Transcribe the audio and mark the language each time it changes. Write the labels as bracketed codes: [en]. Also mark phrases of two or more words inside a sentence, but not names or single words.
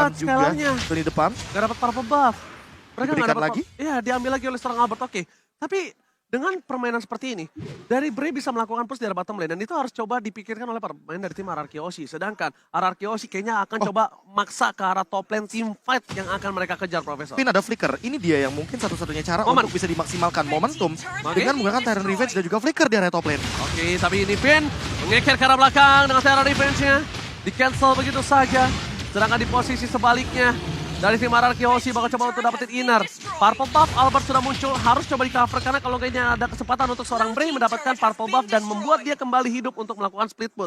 [id] dapat juga scalarnya. lini depan. Gak dapat [en] purple buff. [id] Mereka nggak Diberikan dapat lagi? Iya, diambil lagi oleh seorang Albert. Oke. Tapi dengan permainan seperti ini, dari Bray bisa melakukan push dari [en] bottom lane. [id] Dan itu harus coba dipikirkan oleh pemain dari tim RRQ Oshi. Sedangkan RRQ Oshi kayaknya akan coba maksa ke arah [en] top lane team fight [id] yang akan mereka kejar, Profesor. Pin ada flicker. Ini dia yang mungkin satu-satunya cara Momen. untuk bisa dimaksimalkan momentum Oke. dengan menggunakan Tyrant Revenge dan juga flicker di area [en] top lane. [id] Oke, tapi ini Finn mengeker ke arah belakang dengan Terra Revenge-nya. Di-cancel begitu saja. Sedangkan di posisi sebaliknya, dari tim RRQ Oshi bakal coba untuk dapetin inner. [en] Purple buff [id] Albert sudah muncul, harus coba di cover karena kalau kayaknya ada kesempatan untuk seorang Bray mendapatkan [en] purple buff [id] dan membuat dia kembali hidup untuk melakukan [en] split push.